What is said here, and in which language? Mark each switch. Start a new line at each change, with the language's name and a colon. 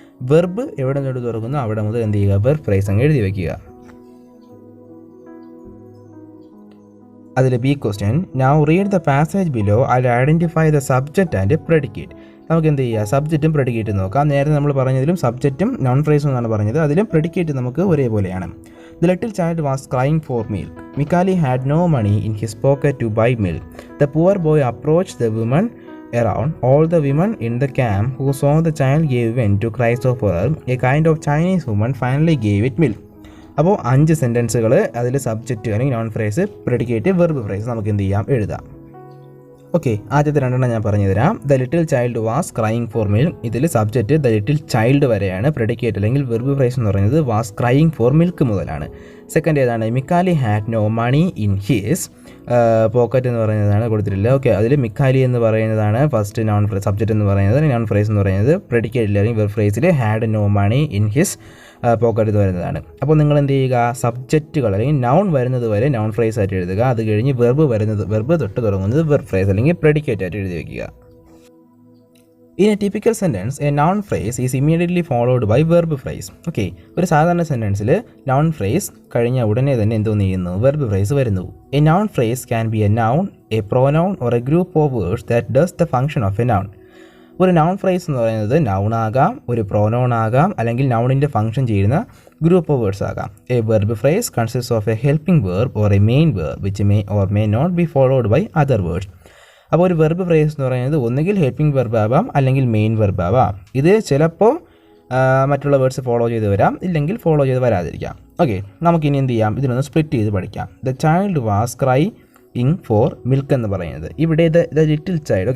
Malayalam: Verb എവിടെ നിന്ന് തുറക്കുന്നു അവിടെ മുതൽ എന്ത് ചെയ്യുക? വെർബ് ഫ്രേസ് അങ്ങ് എഴുതി വയ്ക്കുക.
English: അതിൽ B question, now read the passage below and identify the subject and predicate.
Malayalam: നമുക്ക് എന്ത് ചെയ്യുക? സബ്ജക്റ്റും പ്രെഡിക്കേറ്റും നോക്കാം. നേരത്തെ നമ്മൾ പറഞ്ഞതിലും സബ്ജക്റ്റും നോൺ ഫ്രേസും എന്നാണ് പറഞ്ഞത്. അതിലും പ്രെഡിക്കേറ്റ് നമുക്ക് ഒരേപോലെയാണ്.
English: The little child was crying for milk. Mikali had no money in his pocket to buy milk. The poor boy approached the woman around. All the women in the camp who saw the child gave in to cries of horror. A kind of Chinese woman finally gave it milk.
Malayalam: അപ്പോൾ 5 സെൻറ്റൻസുകൾ അതിൽ subject അല്ലെങ്കിൽ non phrase, predicate, verb phrase നമുക്ക് എന്ത് ചെയ്യാം? എഴുതാം. ആദ്യത്തെ 2 ഞാൻ പറഞ്ഞു തരാം.
English: The little child was crying for milk.
Malayalam: ഇതിൽ സബ്ജക്റ്റ് ദ ലിറ്റിൽ ചൈൽഡ് വരെയാണ്. പ്രെഡിക്കേറ്റ് അല്ലെങ്കിൽ വെർബ് ഫ്രേസ് എന്ന് പറയുന്നത്
English: was crying for milk
Malayalam: മുതലാണ്. സെക്കൻഡ് ഏതാണ്?
English: മിക്കാലി had no money in his pocket
Malayalam: എന്ന് പറയുന്നതാണ് കൊടുത്തിട്ടില്ല. അതിൽ മിക്കാലി എന്ന് പറയുന്നതാണ് ഫസ്റ്റ് നോൺ ഫ്രേസ്. സബ്ജക്റ്റ് എന്ന് പറയുന്നത്, നോൺ ഫ്രേസ് എന്ന് പറയുന്നത് പ്രെഡിക്കേറ്റ് അല്ലെങ്കിൽ verb ഫ്രേസിൽ
English: had no money in his pocket
Malayalam: എന്ന് വരുന്നതാണ്. അപ്പോൾ നിങ്ങൾ എന്ത് ചെയ്യുക? സബ്ജക്റ്റുകൾ അല്ലെങ്കിൽ നൗൺ വരുന്നത് വരെ നോൺ ഫ്രേസ് ആയിട്ട് എഴുതുക. അത് കഴിഞ്ഞ് വെർബ് തൊട്ട് തുടങ്ങുന്നത് വെർബ് ഫ്രേസ് അല്ലെങ്കിൽ പ്രെഡിക്കേറ്റ് ആയിട്ട് എഴുതി വയ്ക്കുക.
English: In a typical sentence, a noun phrase is immediately followed by verb phrase.
Malayalam: ഒരു സാധാരണ സെൻറ്റൻസിൽ noun phrase കഴിഞ്ഞ ഉടനെ തന്നെ എന്തോന്ന് ചെയ്യുന്നു?
English: verb phrase
Malayalam: വരുന്നു.
English: A noun phrase can be a noun, a pronoun or a group of words that does the function of a noun.
Malayalam: ഒരു noun phrase എന്ന് പറയുന്നത് noun ആകാം, ഒരു pronoun ആകാം, അല്ലെങ്കിൽ നൗണിൻ്റെ ഫംഗ്ഷൻ ചെയ്യുന്ന ഗ്രൂപ്പ് ഓഫ് വേർഡ്സ് ആകാം.
English: A verb phrase consists of a helping verb or a main verb which may or may not be followed by other words.
Malayalam: അപ്പോൾ ഒരു വെർബ് ഫ്രേസ് എന്ന് പറയുന്നത് ഒന്നുകിൽ ഹെൽപ്പിംഗ് വെർബ് ആവാം, അല്ലെങ്കിൽ മെയിൻ വെർബ് ആവാം. ഇത് ചിലപ്പോൾ മറ്റുള്ള വേർഡ്സ് ഫോളോ ചെയ്ത് വരാം, ഇല്ലെങ്കിൽ ഫോളോ ചെയ്ത് വരാതിരിക്കാം. നമുക്കിനി എന്ത് ചെയ്യാം? ഇതിനൊന്ന് സ്പ്ലിറ്റ് ചെയ്ത് പഠിക്കാം.
English: the child was crying for milk
Malayalam: എന്ന് പറയുന്നത് ഇവിടെ ദ ലിറ്റിൽ ചൈൽഡ്.